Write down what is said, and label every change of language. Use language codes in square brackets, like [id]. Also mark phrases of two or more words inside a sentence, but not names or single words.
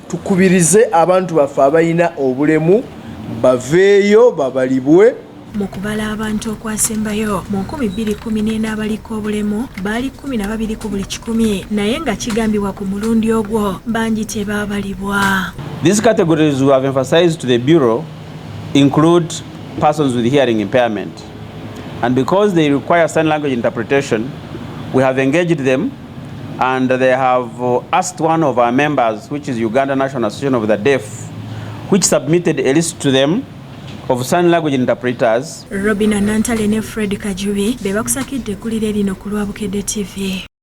[lg] Tukubirize abantu baffe abalina obulemu baveeyo, babalibwe. Mu kubala abantu okwasembayo, mu nkumi bbiri kumi n'ena abaliko obulemu baali kumi na babiri ku buli kikumi, naye nga kigambibwa ku mulundi ogwo bangi tebaabalibwa. [en] These categories we have emphasized to the Bureau include persons with hearing impairment. And because they require sign language interpretation, we have engaged them, and they have, uh, asked one of our members, which is Uganda National Association of the Deaf, which submitted a list to them of sign language interpreters. [lg] Robin Anantale ne Fred Kajubi be bakusakidde eggulire lino ku Lwabukedde T V.